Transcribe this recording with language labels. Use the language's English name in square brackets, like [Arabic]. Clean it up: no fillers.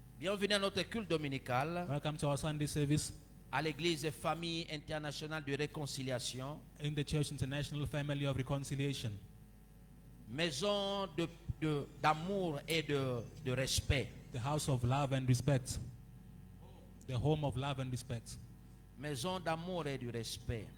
[French] Bienvenue à notre culte dominical [English] Welcome to our Sunday service [French] à l'église Famille Internationale de Réconciliation, [English] in the Church International Family of Reconciliation. [French] maison d'amour et de respect. [English] The house of love and respect. The home of love and respect. [French] Maison d'amour et du respect.